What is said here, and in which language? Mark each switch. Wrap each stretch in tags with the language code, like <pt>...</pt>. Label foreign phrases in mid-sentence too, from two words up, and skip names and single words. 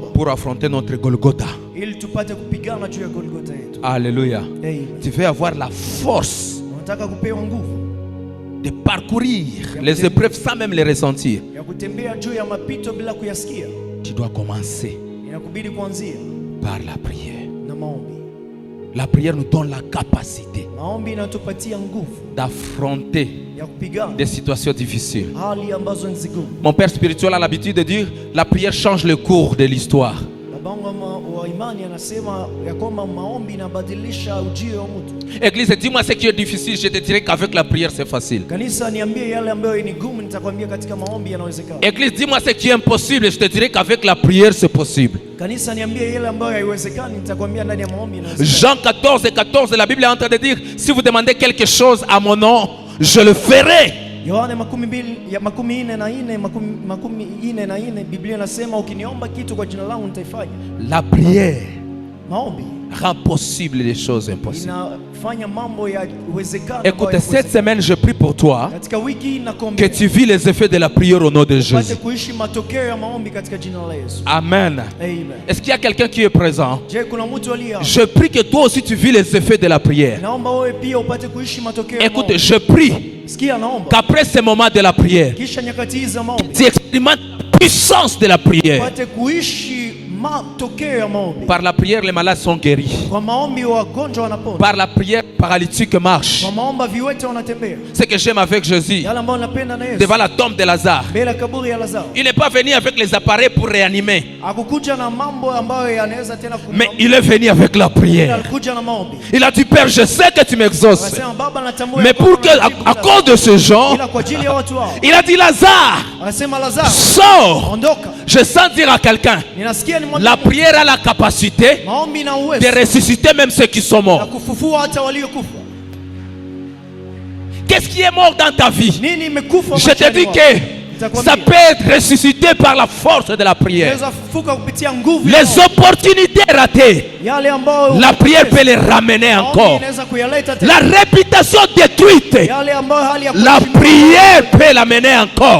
<fr>Pour affronter notre Golgotha.</fr> <sw>Ili tupate kupigana juu ya Golgotha yetu.</sw> <fr>Alléluia.</fr> <sw>Amen.</sw> <fr>Tu veux avoir la force</fr> <sw>Unataka kupewa nguvu</sw> <fr>de parcourir les épreuves sans même les ressentir.</fr> <sw>ya kutembea juu ya mapito bila kuyasikia.</sw> <fr>Tu dois commencer</fr> <sw>Inakubidi kuanzia</sw> <fr>par la prière.</fr> <sw>na maombi.</sw> <fr>La prière nous donne la capacité</fr> <sw>Maombi inatupatia nguvu</sw> <fr>d'affronter</fr> <sw>ya kupigana</sw> <fr>des situations difficiles.</fr> <sw>hali ambazo ni zigumu.</sw> <fr>Mon père spirituel a l'habitude de dire la prière change le cours de l'histoire.</fr> <sw>Babangu wa imani anasema ya kwamba maombi inabadilisha ujio wa mtu.</sw> <fr>Église, dis-moi ce qui est difficile, je te dirai qu'avec la prière c'est facile.</fr> <sw>Kanisa, niambie yale ambayo ni gumu, nitakwambia katika maombi yanawezekana.</sw> <fr>Église, dis-moi ce qui est impossible, je te dirai qu'avec la prière c'est possible.</fr> <sw>Kanisa, niambie yale ambayo haiwezekani, nitakwambia ndani ya maombi yanawezekana.</sw> <fr>Jean 14:14, la Bible est en train de dire, si vous demandez quelque chose à mon nom, je le ferai.</fr> <sw>Yohana 14:4, Biblia inasema ukiniomba kitu kwa jina langu nitaifanya.</sw> <fr>La prière</fr> <sw>Maombi</sw> <fr>rend possible les choses impossibles.</fr> <sw>inafanya mambo ya uwezekano.</sw> <fr>Écoute, cette semaine je prie pour toi</fr> <sw>Katika wiki hii</sw> <fr>que</fr> <sw>nakuombea</sw> <fr>tu vis les effets de la prière au nom de</fr> <sw>upate</sw> <fr>Jésus.</fr> <sw>kuishi matokeo ya maombi katika jina la Yesu.</sw> <fr>Amen.</fr> <sw>Amen.</sw> <fr>Est-ce qu'il y a quelqu'un qui est présent?</fr> <sw>Je, kuna mtu aliye hapa?</sw> <fr>Je prie que toi aussi tu vis les effets de la prière.</fr> <sw>Naomba wewe pia upate kuishi matokeo ya</sw> <fr>Écoute,</fr> <sw>maombi.</sw> <fr>je prie</fr> <sw>Sikia, naomba</sw> <fr>qu'après ce moment de la prière,</fr> <sw>kisha nyakati hizi za maombi</sw> <fr>tu expérimentes la puissance de la prière.</fr> <sw>upate kuishi matokeo ya maombi.</sw> <fr>Par la prière, les malades sont guéris.</fr> <sw>Kwa maombi wagonjwa wanapona.</sw> <fr>Par la prière, les paralytiques marchent.</fr> <sw>Kwa maombi viwete wanatembea.</sw> <fr>Ce que j'aime avec Jésus,</fr> <sw>Yale ambayo napenda na Yesu.</sw> <fr>devant la tombe de Lazare,</fr> <sw>Mbele ya kaburi ya Lazaro.</sw> <fr>il n'est pas venu avec les appareils pour réanimer,</fr> <sw>Hakukuja na mambo ambayo yanaweza tena</sw> <fr>mais il est venu avec la prière.</fr> <sw>alikuja na maombi.</sw> <fr>Il a dit, Père, je sais que tu m'exauces,</fr> <sw>Akasema, Baba, natambua</sw> <fr>mais</fr> <sw>ya</sw> <fr>pour</fr> <sw>kwamba</sw> <fr>que,</fr> <sw>unajibu</sw> <fr>à cause de ces gens,</fr> <sw>ila kwa ajili ya watu hao.</sw> <fr>il a dit, Lazare,</fr> <sw>Akasema, Lazaro,</sw> <fr>sors.</fr> <sw>ondoka.</sw> <fr>Je sens dire à quelqu'un,</fr> <sw>Ninasikia ni</sw> <fr>la prière a la capacité</fr> <sw>maombi na</sw> <fr>de</fr> <sw>uwezo</sw> <fr>ressusciter même ceux qui sont</fr> <sw>na</sw> <fr>morts.</fr> <sw>kufufua hata waliokufa.</sw> <fr>Qu'est-ce qui est mort dans ta vie?</fr> <sw>Nini imekufa</sw> <fr>Je te</fr> <sw>maishani</sw> <fr>dis</fr> <sw>mwako?</sw> <fr>que Ça peut être ressuscité par la force de la prière.</fr> <sw>Inaweza kufufuka kupitia nguvu.</sw> <fr>Les opportunités ratées,</fr> <sw>Yale ambayo</sw> <fr>la prière peut les ramener encore.</fr> <sw>inaweza kuyaleta tena.</sw> <fr>La réputation détruite,</fr> <sw>Yale ambayo hali ya</sw> <fr>la prière peut l'amener encore.</fr>